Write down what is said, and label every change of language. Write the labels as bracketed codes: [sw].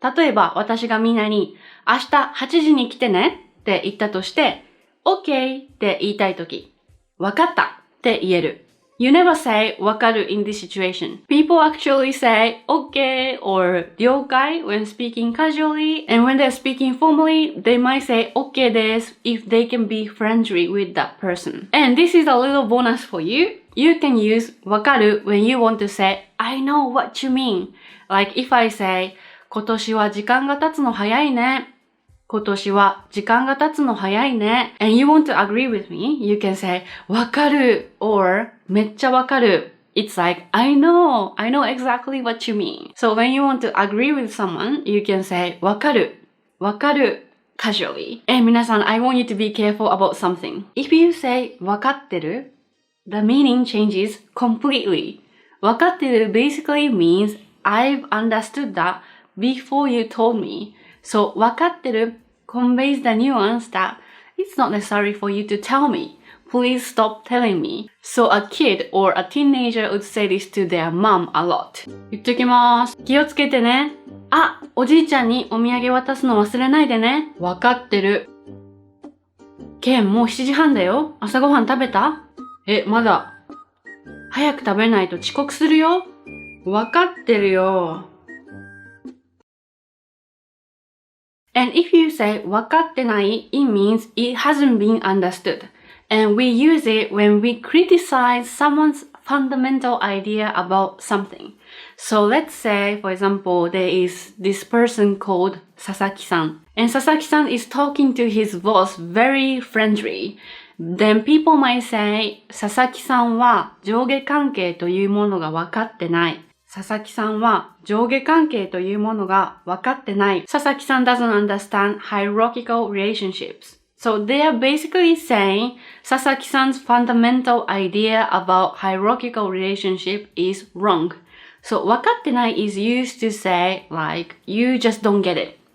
[ja] 例えば、私がみんなに明日8時に来てねって言ったとして、okay って言いたいとき、わかったって言える。 [en] You never say わかる in this situation. People actually say okay or 了解 when speaking casually, and when they're speaking formally, they might say okay です if they can be friendly with that person. And this is a little bonus for you. You can use わかる when you want to say I know what you mean. Like if I say [ja] 今年は時間が経つの早いね。今年は時間が経つの早いね。 [en] And you want to agree with me? You can say わかる or [ja] めっちゃわかる。 [en] It's like I know exactly what you mean. So when you want to agree with someone, you can say わかる casually. And 皆さん, I want you to be careful about something. If you say わかってる, the meaning changes completely. わかってる basically means I've understood that before you told me. So わかってる conveys the nuance that it's not necessary for you to tell me. Please stop telling me. So a kid or a teenager would say this to their mom a lot. [ja] 言っときます。気をつけてね。あ、おじいちゃんにお土産渡すの忘れないでね。わかってる。ケン、もう7時半だよ。朝ごはん食べた？まだ。早く食べないと遅刻するよ。わかってるよ。 [en] And if you say わかってない, it means it hasn't been understood. And we use it when we criticize someone's fundamental idea about something. So let's say, for example, there is this person called Sasaki-san. And Sasaki-san is talking to his boss very friendly. Then people might say, [ja] 佐々木さんは上下関係というものが分かってない。佐々木さんは上下関係というものが分かってない。 [en] 佐々木さん doesn't understand hierarchical relationships. So they are basically saying 佐々木さん's fundamental idea about hierarchical relationship is wrong. So 分かってない is used to say like you just don't get it.